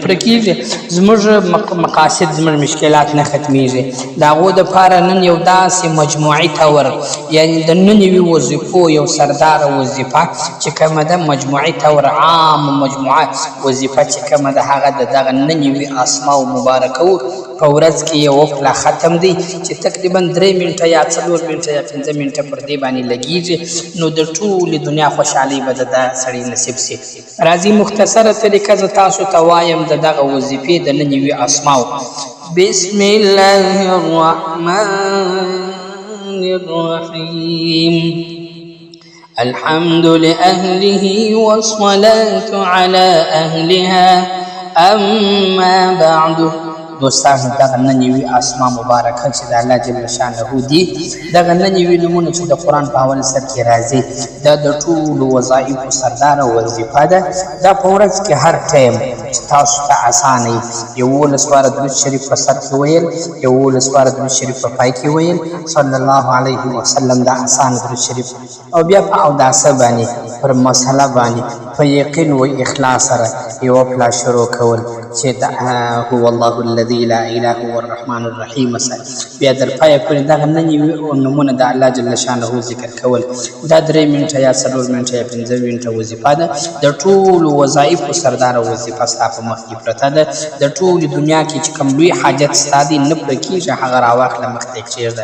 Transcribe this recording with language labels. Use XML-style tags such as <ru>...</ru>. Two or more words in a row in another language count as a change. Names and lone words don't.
<ps>پوره کېږي، زموږ مقاصد زموږ مشکلات نه ختمیږي، د هغو دپاره نن یو داسې مجموعي طور، یعنې د 99 وظیفو یو سرداره وظیفه چې کومه ده، مجموعي طور عام مجموعه وظیفه چې کومه ده، هغه د دغه 99 اسماء مبارکو په ورځ کې یو پلا ختم دی چې تقریبا 3 منټه یا 4 منټه یا 5 منټه پر دې باندې لګیږي. نو د ټولې دنیا خوشحالي به د سړي نصیب سي. راځي مختصره طریقه زه تاسو ته وایم د دغه وظیفې د 99 اسماو.</ps> <ar>بسم الله الرحمن الرحیم. الحمد لأهله والصلاة على أهلها أما بعد.</ar> <ps>دوستانو، دغه 99 اسماء مبارکه چې د الله</ps> <ar>جل شانه</ar> <ps>دي، دغه 99 نومونه چې د قرآن په اول سر کې راځي، دا د ټولو وظایفو سرداره وظیفه ده. دا په ورځ کې هر ټایم چې تاسو ته اسانه وي، 11 واره درود شریف په سر کې ویل، 11 واره درود شریف په پای کې ویل،</ps> <ar>صلی الله علیه وسلم،</ar> <ps>دا اسانه درود شریف، او بیا په اوداسه باندې پر مسله باندې په یقین و اخلاص سره یوه پلا شروع کول چې</ps> <ar>هو الله الذي لا اله هو الرحمن الرحیم.</ar> <ps>بیا در پایه پورې دغه 99 نومونه د الله</ps> <ar>جل شانه</ar> <ps>ذکر کول. دا 3 منټه یا 4 منټه یا 5 منټه وظیفه ده. د ټولو وظایفو سرداره وظیفه ستا په مخ کې پرته ده. د ټولې دنیا کې چې کوم لوی حاجت ستا دی نه پوره کېږي، هغه راواخله مخ ته یې کښېږده.</ps>